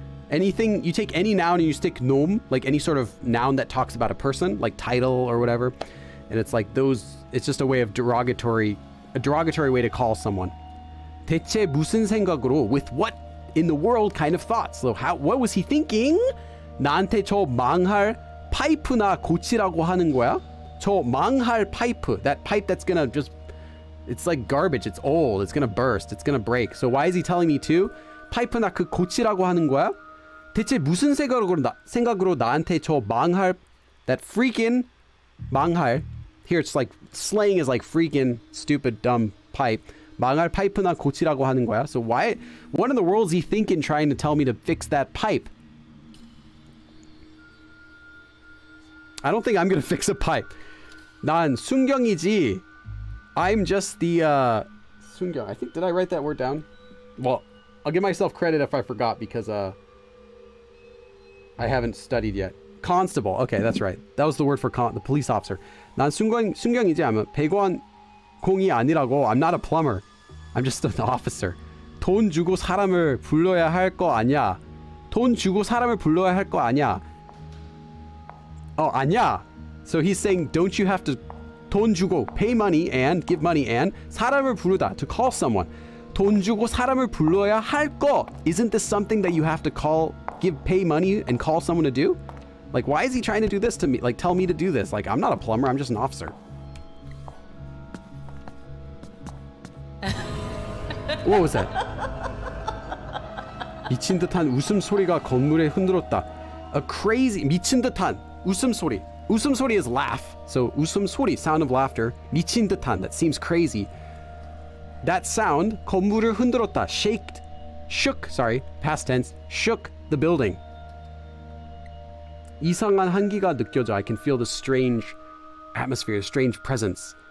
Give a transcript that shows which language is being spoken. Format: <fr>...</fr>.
<en>Anything, you take any noun and you stick 놈, like any sort of noun that talks about a person, like title or whatever, and it's like those, it's just a way of a derogatory way to call someone.</en> <ko>대체 무슨 생각으로,</ko> <en>with what in the world kind of thoughts? So what was he thinking?</en> <ko>나한테 저 망할 파이프나 고치라고 하는 거야? 저 망할 파이프,</ko> <en>that pipe that's gonna just, it's like garbage, it's old, it's gonna burst, it's gonna break. So why is he telling me to?</en> <ko>파이프나 그 고치라고 하는 거야? 대체 무슨 생각으로 나한테 저 망할,</ko> <en>that freaking 망할, here it's like slang is like freaking stupid dumb pipe.</en> <ko>망할 파이프나 고치라고 하는 거야?</ko> <en>So why, what in the world is he thinking trying to tell me to fix that pipe? I don't think I'm gonna fix a pipe.</en> <ko>난 순경이지.</ko> <en>I'm just the 순경. I think, did I write that word down? Well, I'll give myself credit if I forgot because I haven't studied yet. Constable. Okay, that's right. That was the word for the police officer.</en> <ko>난 순경이지.</ko> <en>I'm a</en> <ko>배관공이 아니라고.</ko> <en>I'm not a plumber. I'm just an officer.</en> <ko>돈 주고 사람을 불러야 할 거 아니야. 돈 주고 사람을 불러야 할 거 아니야. Oh, 아니야.</ko> <en>So he's saying, don't you have to</en> <ko>돈 주고,</ko> <en>pay money and give money and</en> <ko>사람을 부르다,</ko> <en>to call someone.</en> <ko>돈 주고 사람을 불러야 할 거.</ko> <en>Isn't this something that you have to pay money and call someone to do? Like, why is he trying to do this to me? Like, tell me to do this. Like, I'm not a plumber. I'm just an officer. What was that?</en> <ko>미친 듯한 웃음소리가 건물에 흔들었다.</ko> <en>A crazy,</en> <ko>미친 듯한 웃음소리.</ko> <en>웃음소리 is laugh. So 웃음소리, sound of laughter.</en> <ko>미친 듯한,</ko> <en>that seems crazy. That sound,</en> <ko>건물을 흔들었다.</ko> <en>Shook, past tense, shook the building.</en> <ko>이상한 한기가 느껴져.</ko> <en>I can feel the strange atmosphere, strange presence.</en>